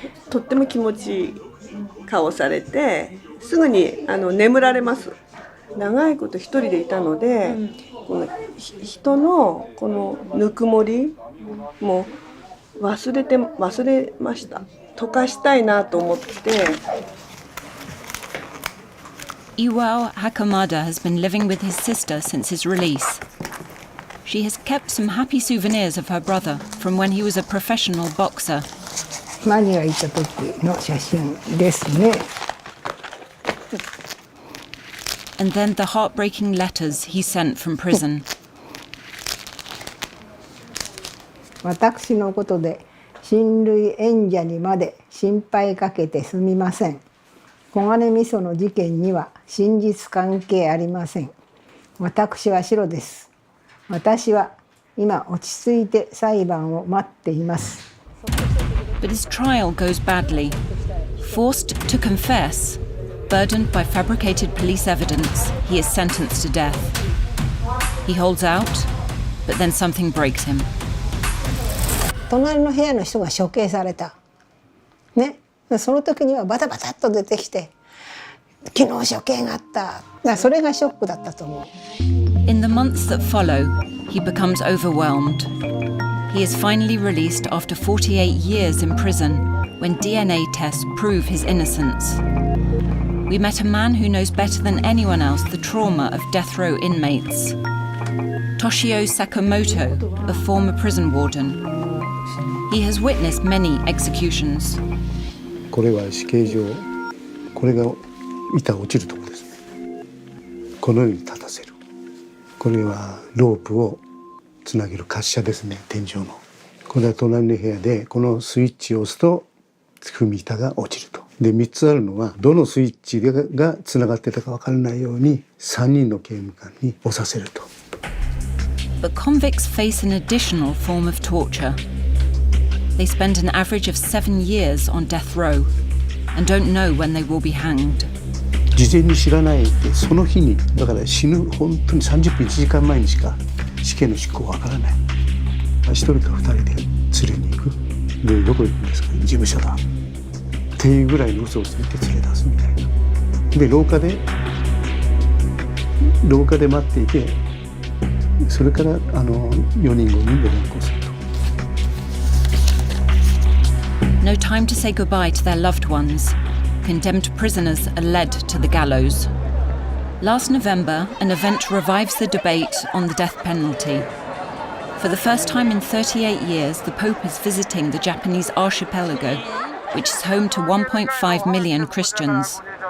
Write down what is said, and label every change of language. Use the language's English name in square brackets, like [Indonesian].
[Japanese] とっても気持ちいい顔されてすぐに眠られます。長いこと一人でいたので、この人のこのぬくもりも忘れました。溶かしたいなと思って。 [English] Iwao Hakamada has been living with his sister since his release. She has kept some happy souvenirs of her brother from when he was a professional boxer. [Japanese] マニラ行った時の写真ですね。 [English] And then the heartbreaking letters he sent from prison. [Japanese] 私のことで親類縁者にまで心配かけてすみません。黄金味噌の事件には真実関係ありません。私はシロです。私は今落ち着いて裁判を待っています。 [English] But his trial goes badly. Forced to confess, burdened by fabricated police evidence, he is sentenced to death. He holds out, but then something breaks him. [Japanese] 隣の部屋の人が処刑された。ね。その時にはバタバタっと出てきて、昨日処刑があった。それがショックだったと思う。 [English] In the months that follow, he becomes overwhelmed. He is finally released after 48 years in prison when DNA tests prove his innocence. We met a man who knows better than anyone else the trauma of death row inmates. Toshio Sakamoto, a former prison warden. He has witnessed many executions. [Japanese] これは死刑場、これが板落ちるところですね。このように立たせる。これはロープをつなげる滑車ですね、天井の。これは隣の部屋でこのスイッチを押すと踏み板が落ちると。で3つあるのはどのスイッチがつながってたか分からないように3人の刑務官に押させると。 [English] But convicts face an additional form of torture. They spend an average of 7 years on death row and don't know when they will be hanged. [Japanese] 事前に知らないでその日にだから死ぬ本当に30分1時間前にしか死刑の執行わからない。 1人か2人で連れに行く。でどこ行くんですか、事務所だっていうぐらいの嘘をついて連れ出すみたいな。で廊下で待っていてそれから4人5人で連行すると。 [English] No time to say goodbye to their loved ones. Condemned prisoners are led to the gallows. Last November, an event revives the debate on the death penalty. For the first time in 38 years, the Pope is visiting the Japanese archipelago, which is home to 1.5 million Christians.